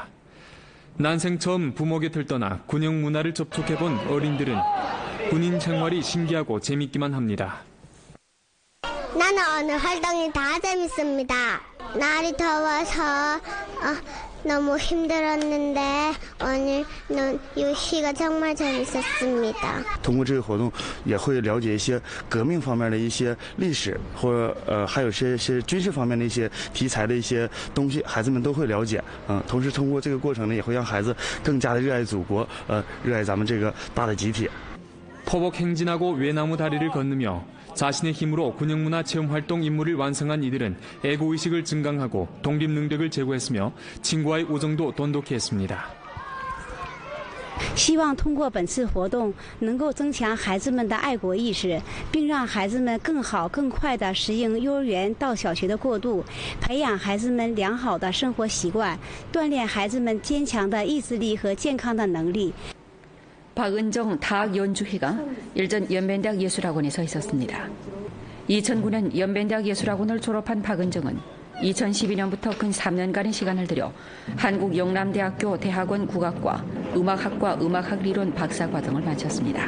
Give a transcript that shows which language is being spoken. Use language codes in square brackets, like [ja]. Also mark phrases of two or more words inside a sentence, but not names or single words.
[ko] 난생 처음 부모 곁을 떠나 군용 문화를 접촉해본 어린이들은 군인 생활이 신기하고 재밌기만 합니다. 나는 오늘 활동이 다 재밌습니다. 날이 더워서 너무 힘들었는데 오늘 游戏가 정말 재밌었습니다. [zh] 通过这个活动，也会了解一些革命方面的一些历史，或还有些军事方面的一些题材的一些东西，孩子们都会了解。同时通过这个过程呢，也会让孩子更加的热爱祖国，热爱咱们这个大的集体。 [ko] 포복 행진하고 외나무 다리를 건너며 자신의 힘으로 군용문화 체험 활동 임무를 완성한 이들은 애국의식을 증강하고 독립 능력을 제고했으며 친구와의 우정도 돈독히 했습니다. [zh] 希望通过本次活动，能够增强孩子们的爱国意识，并让孩子们更好、更快地适应幼儿园到小学的过渡，培养孩子们良好的生活习惯，锻炼孩子们坚强的意志力和健康的能力。 [ko] 박은정 다학 연주회가 일전 연변대학 예술학원에 서 있었습니다. 2009년 연변대학 예술학원을 졸업한 박은정은 2012년부터 근 3년간의 시간을 들여 한국 영남대학교 대학원 국악과 음악학과 음악학리론 박사과정을 마쳤습니다.